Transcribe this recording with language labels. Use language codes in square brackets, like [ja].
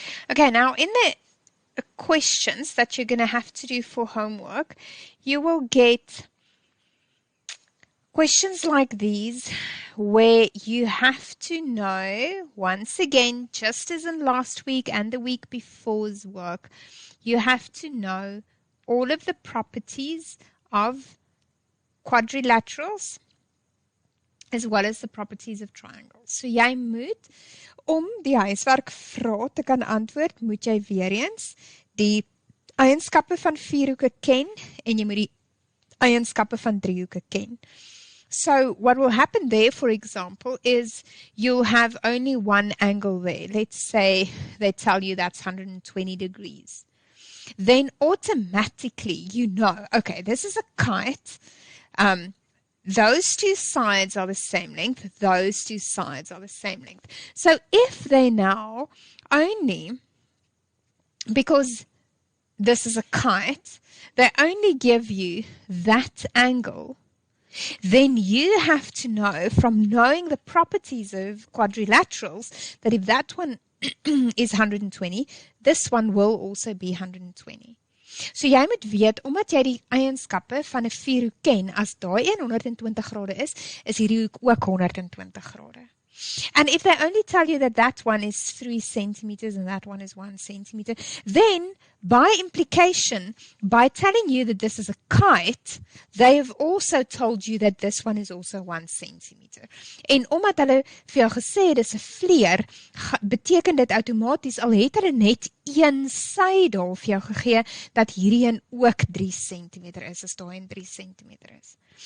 [en] Okay, now in the questions that you're going to have to do for homework, you will get questions like these where you have to know, once again, just as in last week and the week before's work, you have to know all of the properties of quadrilaterals as well as the properties of triangles. [af] So jy moet, om die huiswerk vrae te kan antwoord, moet jy weer eens die eienskappe van vierhoeke ken en jy moet die eienskappe van driehoeke ken. [en] So what will happen there, for example, is you'll have only one angle there. Let's say they tell you that's 120 degrees. Then automatically you know, okay, this is a kite. those two sides are the same length, those two sides are the same length. So if they now only, because this is a kite, they only give you that angle, then you have to know from knowing the properties of quadrilaterals that if that one is 120, this one will also be 120. [af] So jy moet weet, omdat jy die eienskappe van 'n vierhoek ken, as daai een 120 grade is hierdie hoek ook 120 grade. [en] And if they only tell you that that one is 3 centimeters and that one is 1 centimeter, then by implication, by telling you that this is a kite, they have also told you that this one is also 1 centimeter. [af] En omdat hulle vir jou gesê het, dis 'n vleer, beteken dit outomaties, al het hulle net een sy daar vir jou gegee, dat hierdie een ook 3 centimeter is, as daai een 3 centimeter is.